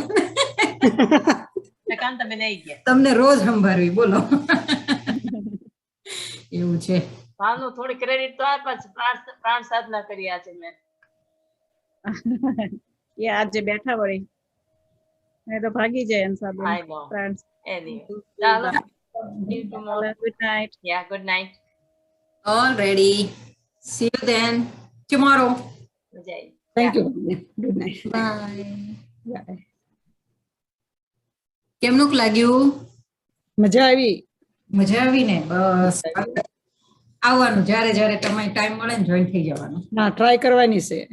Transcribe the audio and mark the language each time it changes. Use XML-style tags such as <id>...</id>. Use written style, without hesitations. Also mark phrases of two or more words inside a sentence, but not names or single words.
<gu>કાંતાબેન આવી ગયા. તમને રોજ સંભાળવી બોલો એવું છે. ભાવનું થોડી ક્રેડિટ તો આપ્યા છે. પ્રાણ સાધના કરી આજે મેં. એ આજે બેઠા વળી એ તો ભાગી જાય અંસાબેન</gu> <en>I know. ફ્રેન્ડ્સ Anyway. ચાલો. See you tomorrow. good night Yeah, good night. Already. See you then tomorrow.</en> <gu>મજા આવી.</gu> <en>thank you good night</en> <gu>Bye. કેમનું લાગ્યું? મજા આવી મજા આવી ને? બસ આવવાનું જ્યારે જ્યારે તમને ટાઈમ મળે ને જોઈન થઈ જવાનું. ના ટ્રાય કરવાની છે</gu>